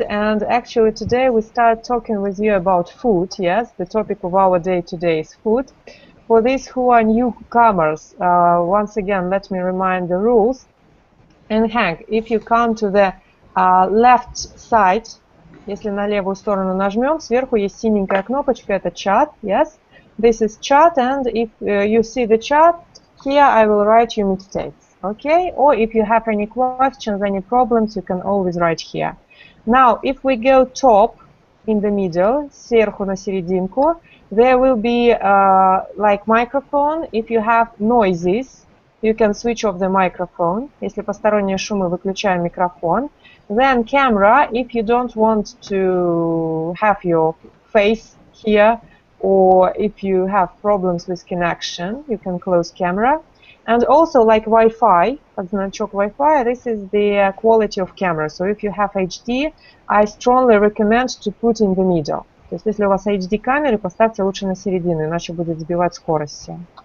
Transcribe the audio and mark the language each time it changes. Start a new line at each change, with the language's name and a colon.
English: And actually, today we start talking with you about food. Yes, the topic of our day today is food. For these who are newcomers, once again, let me remind the rules. And Hank, if you come to the left side,
Russian: если на левую сторону нажмем, сверху есть синенькая кнопочка, это чат.
English: Yes, this is chat, and if you see the chat here, I will write you mistakes. Okay, or if you have any questions, any problems, you can always write here. Now, if we go top in the middle,
Russian: сверху на серединку,
English: there will be like microphone. If you have noises, you can switch off the microphone.
Russian: Если посторонние шумы, выключаем микрофон.
English: Then camera, if you don't want to have your face here, or if you have problems with connection, you can close camera. And also like Wi-Fi,
Russian: как значок Wi-Fi,
English: this is the quality of camera. So if you have HD, I strongly recommend to put in the middle.
Russian: То есть если у вас HD камеры, поставьте лучше на середину, иначе будет сбивать скорость всем.